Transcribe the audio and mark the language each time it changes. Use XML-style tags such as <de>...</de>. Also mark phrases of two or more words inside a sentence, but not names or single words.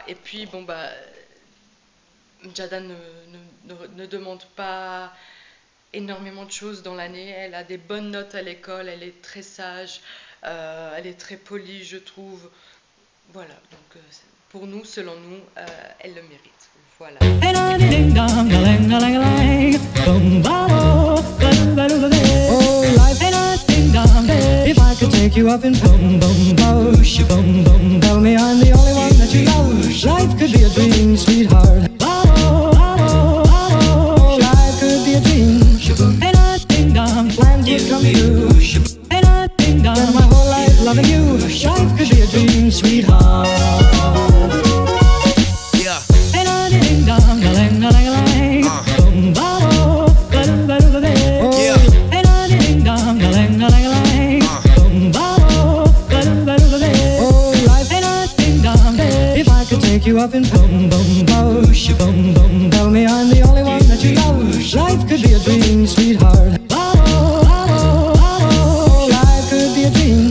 <fr>Et puis bon bah Jada ne demande pas énormément de choses dans l'année. Elle a des bonnes notes à l'école, elle est très sage, elle est très polie, je trouve. Voilà, donc pour nous, selon nous, elle le mérite. Voilà.</fr> <en>If I could take you up in boom boom boom boom boom, tell me I'm the only one that you love. Life could be a dream, sweetheart. Life could be a dream. Ain't I ding dong, plans would come true. Ain't I ding dong, spend my whole life loving you. Life could be a dream, sweetheart. Yeah. Ain't I ding dong, a lang a lang a lang. Boom boom, ain't I ding dong, a lang a lang a lang. Take you up in boom boom boom boom. Tell me I'm the only one that you love. Life could be a dream, sweetheart. Life could be a dream.</en>